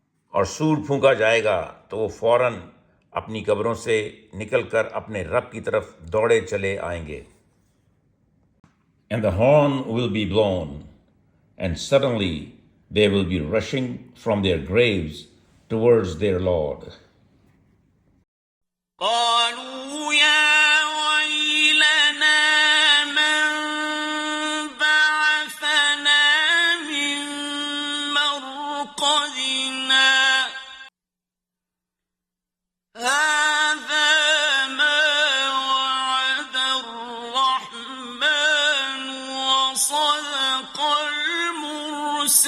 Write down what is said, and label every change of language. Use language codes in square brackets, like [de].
[ur] اور سور پھونکا جائے گا تو وہ فوراً اپنی قبروں سے نکل کر اپنے رب کی طرف دوڑے چلے آئیں گے. [en] And the horn will be blown, and suddenly they will be rushing from their graves towards their Lord. [ar] قالوا يا ويلنا من بعثنا من مرقدنا هذا ما وعد الرحمن وصدق المرسلون.